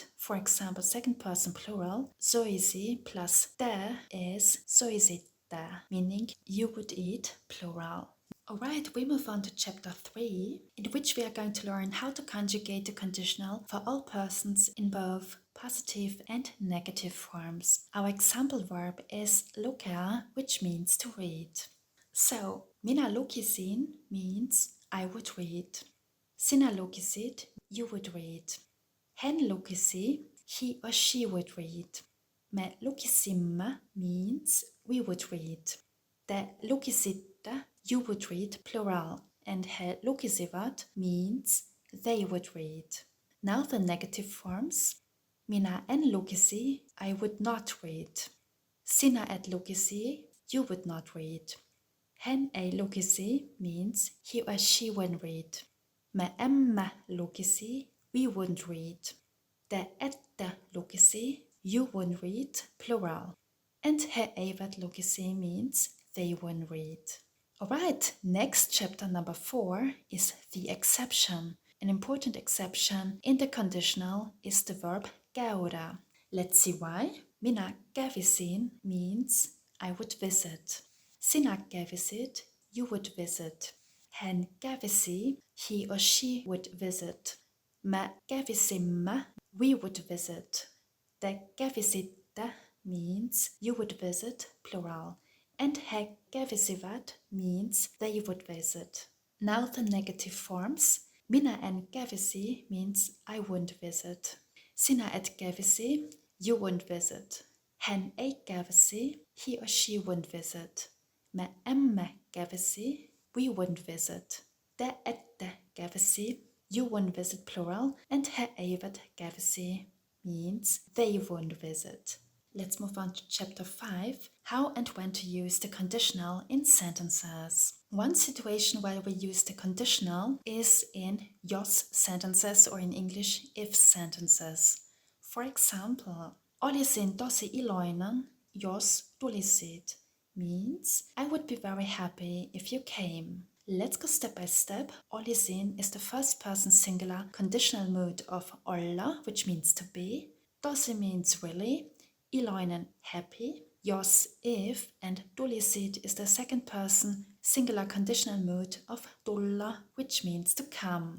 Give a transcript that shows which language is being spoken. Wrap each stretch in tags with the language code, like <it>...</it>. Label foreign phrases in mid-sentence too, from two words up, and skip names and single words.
<en>For example, second person plural, soisi plus te is soisitte, meaning you would eat, plural. Alright, we move on to chapter 3, in which we are going to learn how to conjugate the conditional for all persons in both positive and negative forms. Our example verb is lukea, which means to read. So,</en> <fi>minä lukisin</fi> <en>means I would read.</en> <fi>Sinä lukisit,</fi> <en>you would read.</en> <fi>Hän lukisi,</fi> <en>he or she would read.</en> <fi>Me lukisimme</fi> <en>means we would read.</en> <fi>Te lukisitte,</fi> <en>you would read, plural, and</en> <fi>he lukisivat</fi> <en>means they would read. Now the negative forms.</en> <fi>Minä en lukisi,</fi> <en>I would not read.</en> <fi>Sinä et lukisi,</fi> <en>you would not read.</en> <fi>Hän ei lukisi</fi> <en>means he or she wouldn't read.</en> <fi>Me emme lukisi,</fi> <en>we wouldn't read.</en> <fi>Te ette lukisi,</fi> <en>you wouldn't read, plural. And</en> <fi>he eivät lukisi</fi> <en>means they wouldn't read. Alright, next chapter number 4 is the exception. An important exception in the conditional is the verb käydä. Let's see why.</en> <fi>Minä kävisin</fi> <en>means I would visit.</en> <fi>Sinä kävisit,</fi> <en>you would visit.</en> <fi>Hän kävisi,</fi> <en>he or she would visit.</en> <fi>Me kävisimme,</fi> <en>we would visit.</en> <fi>Te kävisitte</fi> <en>means you would visit, plural. And</en> <fi>he kävisivät</fi> <en>means they would visit. Now the negative forms.</en> <fi>Minä en kävisi</fi> <en>means I wouldn't visit.</en> <fi>Sinä et kävisi,</fi> <en>you wouldn't visit.</en> <fi>Hän ei kävisi,</fi> <en>he or she wouldn't visit.</en> <fi>Me emme kävisi,</fi> <en>we wouldn't visit.</en> <fi>Te ette kävisi,</fi> <en>you wouldn't visit, plural. And</en> <fi>he eivät kävisi</fi> <en>means they wouldn't visit. Let's move on to chapter 5, how and when to use the conditional in sentences. One situation where we use the conditional is in jos sentences, or in English, if sentences. For example,</en> <fi>olisin tosi iloinen, jos tulisit,</fi> <en>means I would be very happy if you came. Let's go step by step. Olisin is the first person singular conditional mood of olla, which means to be. Tosi means really. Iloinen, happy. Jos, if, and tulisit is the second person singular conditional mood of tulla, which means to come.</en>